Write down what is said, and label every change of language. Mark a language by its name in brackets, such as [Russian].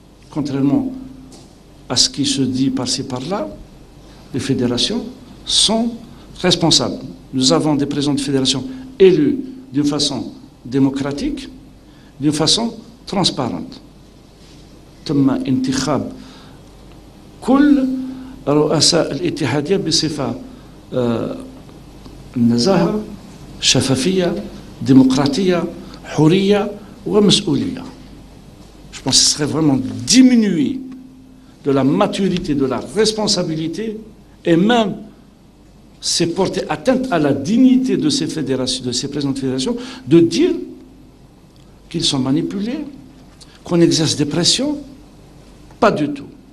[French] Contrairement à ce qui se dit par-ci par-là, les fédérations sont responsables. Nous avons des présidents de fédérations élus d'une façon démocratique, d'une façon transparente. [Arabic] تم انتخاب كل رؤساء الاتحادية بصفة النزاهة، شفافية، démocratie, حرية ومسؤولية. [French] Je pense que ce serait vraiment diminuer de la maturité, de la responsabilité, et même c'est porter atteinte à la dignité de ces fédérations, de ces présidents de fédération, de dire qu'ils sont manipulés, qu'on exerce des pressions. Pas du tout.